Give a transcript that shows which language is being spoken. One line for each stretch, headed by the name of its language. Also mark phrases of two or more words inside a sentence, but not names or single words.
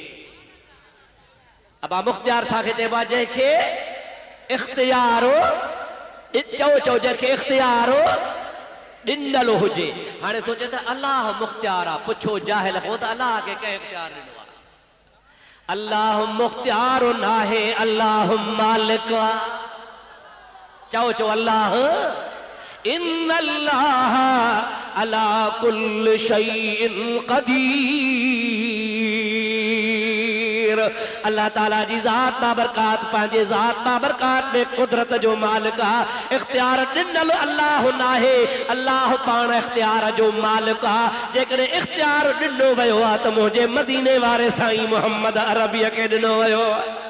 Sindhi: अब मुख्तियार छाखे चइबो आहे? जंहिंखे इख्तियार, चओ जंहिंखे इख्तियार ॾिनल हुजे। हाणे तो चए त अल्लाह मुख्तियार आहे। पुछो जाहिल हो त अल्लाह खे कंहिं इख्तियार ॾिनो आहे? अल्लाह मुख्तियार नाहे, अल्लाह मालिक।
Arabic: चओ अल्लाह। إن الله على كل شيء قدير.
Sindhi: अल्लाह ताला जी ज़ात बाबरकात पंहिंजे ज़ात बाबरकात में कुदरत जो मालिक आहे। इख्तियार ॾिनल अल्लाह नाहे, अल्लाह पाण इख्तियार जो मालिक आहे। जेकॾहिं इख्तियार ॾिनो वियो आहे त मुंहिंजे मदीने वारे साईं मोहम्मद अरबीअ खे ॾिनो वियो आहे।